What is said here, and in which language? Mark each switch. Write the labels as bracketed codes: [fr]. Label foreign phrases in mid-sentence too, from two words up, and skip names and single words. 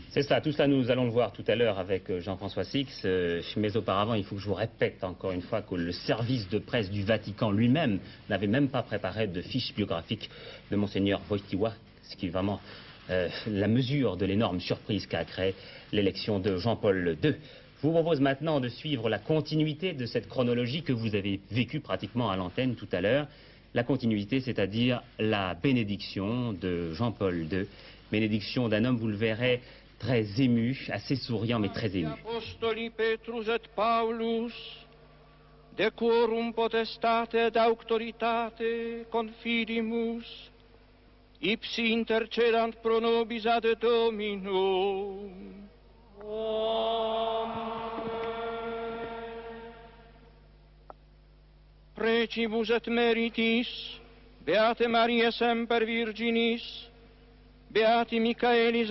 [fr] C'est ça, tout cela nous allons le voir tout à l'heure avec Jean-François Six, mais auparavant il faut que je vous répète encore une fois que le service de presse du Vatican lui-même n'avait même pas préparé de fiche biographique de Monseigneur Wojtyła, ce qui est vraiment la mesure de l'énorme surprise qu'a créé l'élection de Jean-Paul II. Je vous propose maintenant de suivre la continuité de cette chronologie que vous avez vécue pratiquement à l'antenne tout à l'heure. La continuité, c'est-à-dire la bénédiction de Jean-Paul II. Bénédiction d'un homme, vous le verrez, très ému, assez souriant, mais très ému. [la] Apostoli Petrus et Paulus, de quorum potestate et auctoritate confidimus, ipsi intercedant pro nobis ad Dominum. Precibus et meritis, Beate Mariae semper Virginis, Beati Michaelis